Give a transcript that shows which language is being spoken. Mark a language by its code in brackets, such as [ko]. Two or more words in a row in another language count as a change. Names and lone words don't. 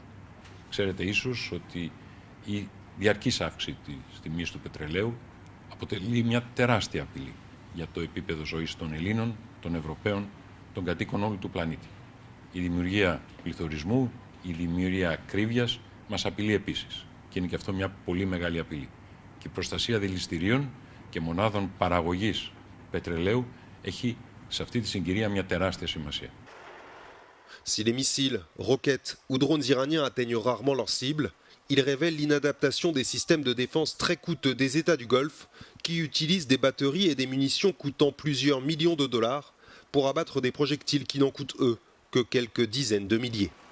[el] Ξέρετε ίσως ότι η διαρκής αύξηση της τιμής του πετρελαίου αποτελεί μια τεράστια απειλή για το επίπεδο ζωής των Ελλήνων, των Ευρωπαίων, των κατοίκων όλου του πλανήτη. Η δημιουργία πληθωρισμού, η δημιουργία ακρίβειας μας απειλεί επίσης και είναι και αυτό μια πολύ μεγάλη απειλή. Και η προστασία δηληστηρίων και μονάδων παραγωγής πετρελαίου έχει σε αυτή τη συγκυρία μια τεράστια σημασία. [fr] Si les missiles, roquettes ou drones iraniens atteignent rarement leur cible, ils révèlent l'inadaptation des systèmes de défense très coûteux des États du Golfe qui utilisent des batteries et des munitions coûtant plusieurs millions de dollars pour abattre des projectiles qui n'en coûtent eux que quelques dizaines de milliers.